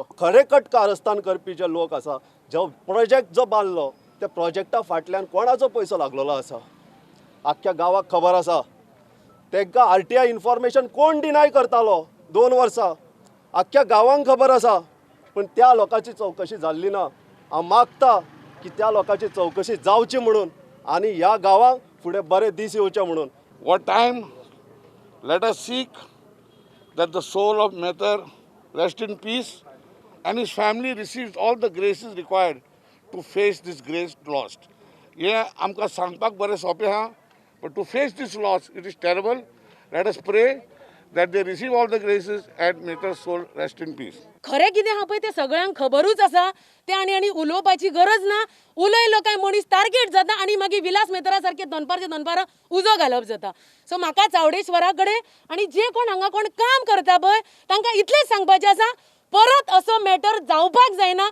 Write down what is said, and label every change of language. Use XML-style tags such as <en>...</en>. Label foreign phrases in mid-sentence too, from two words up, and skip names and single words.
<kok>खरेकट कारस्थान करपी जे लोक आसा, जो प्रोजेक्ट जो बांदलो त्या प्रोजेक्टा फाटल्यान कोणाचो पयसो लागलेलो आसा आख्ख्या गांवाक खबर आसा. तांकां RTI इन्फॉर्मेशन कोण डिनाय करतालो 2 वर्सां आख्ख्या गांवांक खबर आसा, पण त्या लोकांची चवकशी जाल्ली ना. हांव मागता की त्या लोकांची चवकशी जावची म्हणून आनी ह्या गांवांक फुडें बरे दीस येवचे म्हणून.</kok> <en>What time? Let us seek that the soul of Mehtar rest in peace and his family receives all the graces required to face this great loss.</en> <kok>हे आमकां सांगपाक बरें सोंपें आहा,</kok> <en>but to face this loss, it is terrible. Let us pray that they receive all the graces and Mehtar's soul rest in peace.</en> <kok>खरें कितें आहा पळय तें सगळ्यांक खबरूच आसा. तें आनी उलोवपाची गरज ना. उलयलो काय मनीस टार्गेट जाता आनी मागीर विलास मेहतरा सारके दनपार उजो घालप जाता. सो म्हाका चावडेश्वरा कडेन आनी जे कोण हांगा कोण काम करता पळय तांकां इतलेंच सांगपाचें आसा, परत असो मॅटर जावपाक जायना.</kok>